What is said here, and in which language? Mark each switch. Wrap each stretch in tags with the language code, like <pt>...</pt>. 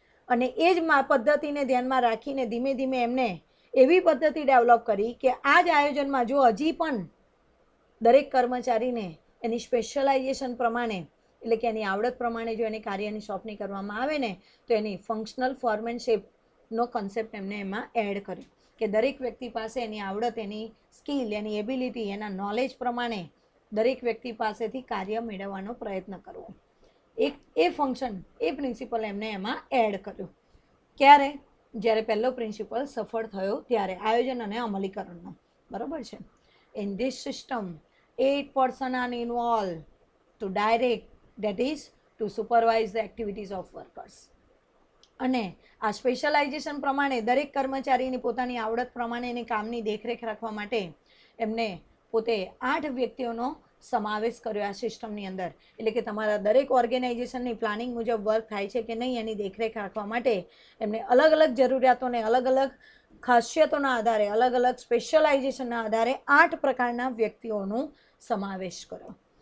<gu>અને એ જ પદ્ધતિને ધ્યાનમાં રાખીને ધીમે ધીમે એમને એવી પદ્ધતિ ડેવલપ કરી કે આ જ આયોજનમાં જો હજી પણ દરેક કર્મચારીને એની સ્પેશિયલાઇઝેશન પ્રમાણે એટલે કે એની આવડત પ્રમાણે જો એની કાર્યની સોંપણી કરવામાં આવે ને તો એની ફંક્શનલ ફોરમેનશિપનો કન્સેપ્ટ એમને એમાં એડ કર્યો કે દરેક વ્યક્તિ પાસે એની આવડત, એની સ્કિલ, એની એબિલિટી, એના નોલેજ પ્રમાણે દરેક વ્યક્તિ પાસેથી કાર્ય મેળવવાનો પ્રયત્ન કરવો. એ ફંક્શન, એ પ્રિન્સિપલ એમને એમાં એડ કર્યો. ક્યારે? જ્યારે પહેલો પ્રિન્સિપલ સફળ થયો ત્યારે આયોજન અને અમલીકરણનો. બરાબર છે.</gu> <en>In this system 8 person are involved to direct, that is to supervise the activities of workers.</en> <gu>અને આ સ્પેશિયલાઇઝેશન પ્રમાણે દરેક કર્મચારીની પોતાની આવડત પ્રમાણે એની કામની દેખરેખ રાખવા માટે એમને પોતે 8 વ્યક્તિઓનો સમાવેશ કર્યો આ સિસ્ટમની અંદર. એટલે કે તમારા દરેક ઓર્ગેનાઇઝેશનની પ્લાનિંગ મુજબ વર્ક થાય છે કે નહીં એની દેખરેખ રાખવા માટે એમને અલગ અલગ જરૂરિયાતોને અલગ અલગ ખાસિયતોના આધારે અલગ અલગ સ્પેશિયલાઇઝેશનના આધારે 8 પ્રકારના વ્યક્તિઓનો સમાવેશ કર્યો.</gu>